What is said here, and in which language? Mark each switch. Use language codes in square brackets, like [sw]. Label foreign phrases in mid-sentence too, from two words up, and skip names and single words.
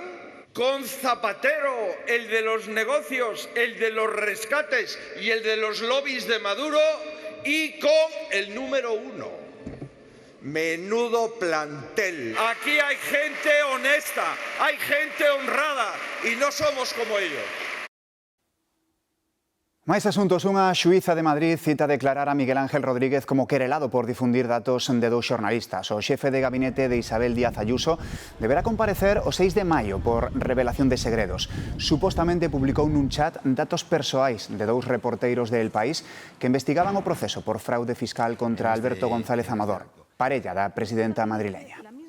[es] ¿Con Zapatero, el de los negocios, el de los rescates y el de los lobbies de Maduro? ¿Y con el número 1? Menudo plantel. Aquí hay gente honesta, hay gente honrada y no somos como ellos. [gl] Máis asuntos. Unha xuíza de Madrid cita declarar a Miguel Ángel Rodríguez como querelado por difundir datos de dous xornalistas. O xefe de gabinete de Isabel Díaz Ayuso deberá comparecer o 6 de maio por revelación de segredos. Supostamente publicou nun chat datos persoais de dous reporteiros de El País que investigaban o proceso por fraude fiscal contra Alberto González Amador, parella da presidenta madrileña.